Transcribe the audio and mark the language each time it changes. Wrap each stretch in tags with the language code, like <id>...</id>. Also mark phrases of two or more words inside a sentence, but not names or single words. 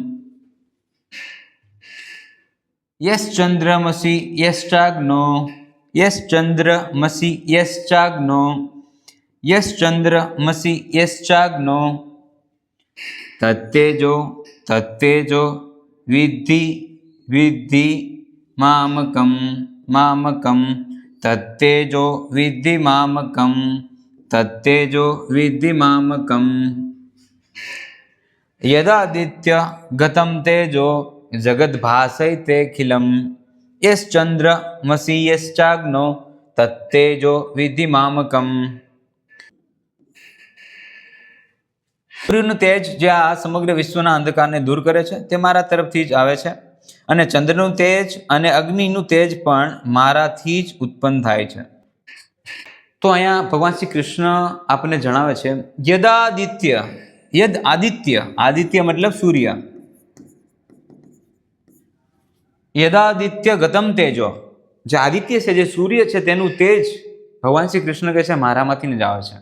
<sa>यश्चंद्रमसि यश्चाग्नो यश्चंद्रमसि यश्चाग्नो यश्चंद्रमसि यश्चाग्नो तत्तेजो तत्तेजो विद्धि विद्धि मामकं मामकं तत्तेजो विद्धि मामकं तत्तेजो विद्धि मामकं यदादित्य गतं तेजो जगद्भासयते खिलं यश्चंद्रमसि यश्चाग्नो तत्तेजो विद्धि मामकं।</sa> <gu>સૂર્યનું તેજ જે આ સમગ્ર વિશ્વના અંધકારને દૂર કરે છે તે મારા તરફથી જ આવે છે અને ચંદ્રનું તેજ અને અગ્નિનું તેજ પણ મારાથી જ ઉત્પન્ન થાય છે। તો અહીંયા ભગવાન શ્રી કૃષ્ણ આપણને જણાવે છે</gu> <sa>यदादित्य यद आदित्य</sa> <gu>આદિત્ય મતલબ સૂર્ય</gu> <sa>यदादित्य गतम तेजो</sa> <gu>જે આદિત્ય છે જે સૂર્ય છે તેનું તેજ ભગવાન શ્રી કૃષ્ણ કહે છે મારામાંથી જ આવે છે।</gu>